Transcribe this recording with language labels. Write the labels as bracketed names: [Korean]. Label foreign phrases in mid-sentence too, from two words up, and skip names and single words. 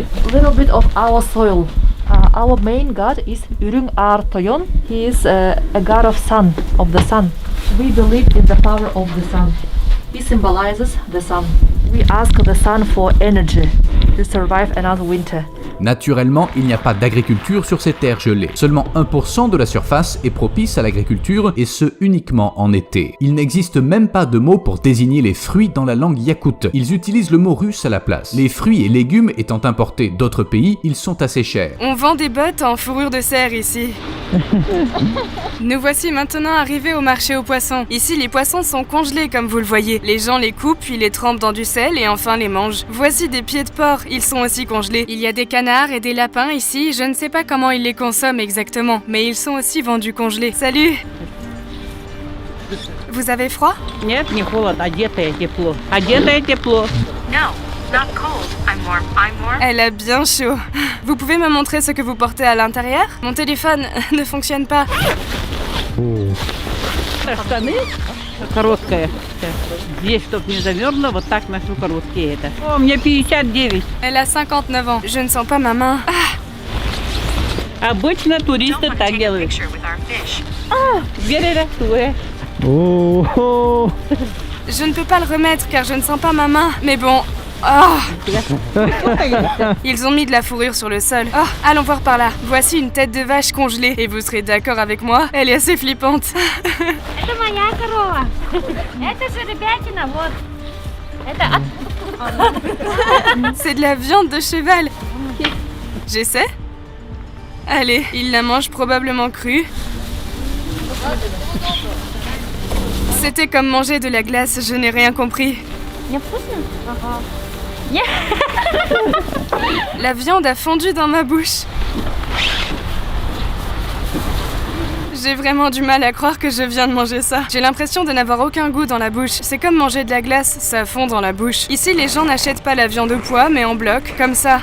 [English] A little bit of our soil. Our main god is Ürün Ar Toyon. He is a god of the sun. We believe in the power of the sun. He symbolizes the sun. We ask the sun for energy to survive another winter. [French] Naturellement, il n'y a pas d'agriculture sur ces terres gelées. Seulement 1% de la surface est propice à l'agriculture et ce uniquement en été. Il n'existe même pas de mot pour désigner les fruits dans la langue yakoute. Ils utilisent le mot russe à la place. Les fruits et légumes étant importés d'autres pays, ils sont assez chers. On vend des bottes en fourrure de cerf ici. Nous voici maintenant arrivés au marché aux poissons. Ici, les poissons sont congelés comme vous le voyez. Les gens les coupent puis les trempent dans du sel et enfin les mangent. Voici des pieds de porc, ils sont aussi congelés. Il y a des canards et des lapins ici, je ne sais pas comment ils les consomment exactement, mais ils sont aussi vendus congelés. Salut! Vous avez froid? [Russian] Нет, не холодно, одетое тепло. Одетое тепло. [English] No, not cold. I'm warm. I'm warm. [French] Elle a bien chaud. Vous pouvez me montrer ce que vous portez à l'intérieur? Mon téléphone ne fonctionne pas. [Russian] Штаны короткая. Здесь, чтоб не замерзло, вот так ношу короткие это. О, мне 59. [French] Elle a 59 ans. Je ne sens pas ma main. [Russian] Обычно [English] Don't [Russian] туристы [English] want to [Russian] так [English] take a [Russian] делают. [English] picture with our fish. Верерастуя. [French] Je ne peux pas le remettre car je ne sens pas ma main. Mais bon. Oh. Ils ont mis de la fourrure sur le sol. Oh, allons voir par là. Voici une tête de vache congelée. Et vous serez d'accord avec moi, elle est assez flippante. [Russian] Это моя корова. Это же ребятина, вот. Это [French] C'est de la viande de cheval. J'essaie? Allez, il la mange probablement crue. C'était comme manger de la glace, je n'ai rien compris. [Russian] не вкусно? [French] La viande a fondu dans ma bouche. J'ai vraiment du mal à croire que je viens de manger ça. J'ai l'impression de n'avoir aucun goût dans la bouche. C'est comme manger de la glace, ça fond dans la bouche. Ici, les gens n'achètent pas la viande au poids, mais en bloc, comme ça.